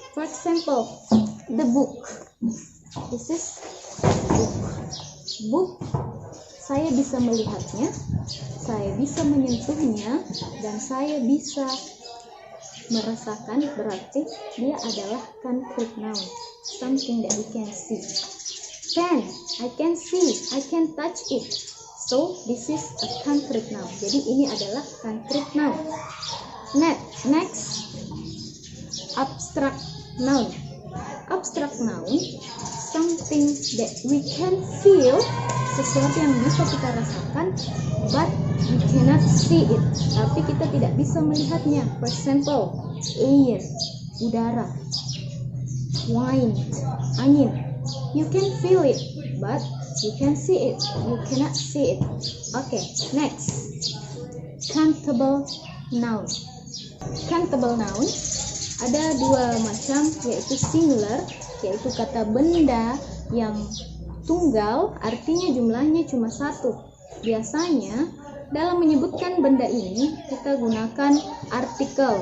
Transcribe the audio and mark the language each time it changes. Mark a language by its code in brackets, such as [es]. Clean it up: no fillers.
[en] For example, the book. This is book. [id] Book, saya bisa melihatnya, saya bisa menyentuhnya, dan saya bisa merasakan, berarti dia adalah [en] concrete noun, something that we can see. Pen, I can see, I can touch it, so this is a concrete noun. [id] Jadi ini adalah concrete noun. [en] Next, abstract noun. Abstract noun, something that we can feel, [id] sesuatu yang bisa kita rasakan, [en] but we cannot see it, [id] tapi kita tidak bisa melihatnya. [en] For example, air, udara, wind, angin. You can feel it, but you can see it, you cannot see it. Okay, next, countable noun. [id] Countable noun ada dua macam, yaitu singular, yaitu kata benda yang tunggal, artinya jumlahnya cuma satu. Biasanya dalam menyebutkan benda ini kita gunakan artikel.